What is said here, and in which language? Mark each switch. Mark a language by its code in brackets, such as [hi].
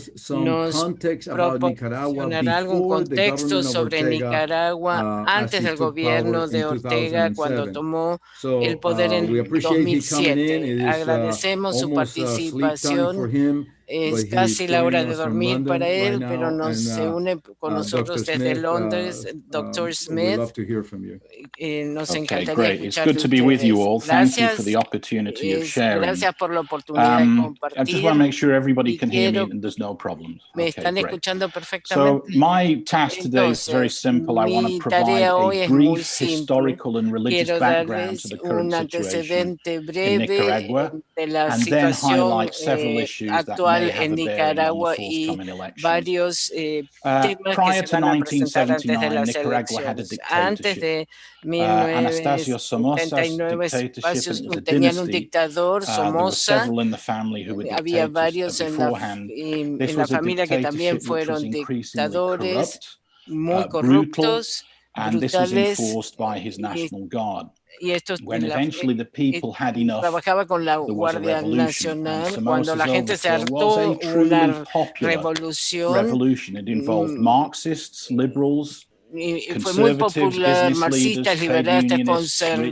[es] Nos proporcionará algún contexto sobre Nicaragua antes del gobierno de Ortega cuando tomó el poder en 2007. Agradecemos su participación. Es casi la hora de dormir para él, pero se une con nosotros desde Londres, Dr. Smith. Nos encantaría escucharle [en] It's good to be with you all. Thank you for the opportunity of sharing. [es] Gracias por la oportunidad de compartir. [en] I just want to make sure everybody can hear me and there's no problems. [es] Me están escuchando perfectamente. [en] So my task today is very simple. I want to provide a brief historical and religious background to the current situation in Nicaragua, and then highlight several issues that may have a bearing on the forthcoming elections. Prior to 1979, Nicaragua had a dictatorship. Anastasio Somoza's dictatorship, [es] tenían un dictador, Somoza. Había varios en la familia que también fueron dictadores muy corruptos, [en] and this was enforced by his National Guard. When eventually the people had enough, [es] trabajaba con la Guardia Nacional. Cuando la gente se hartó, una revolución. [en] It involved Marxists, liberals, [es] fue muy popular, marxistas, liberalistas,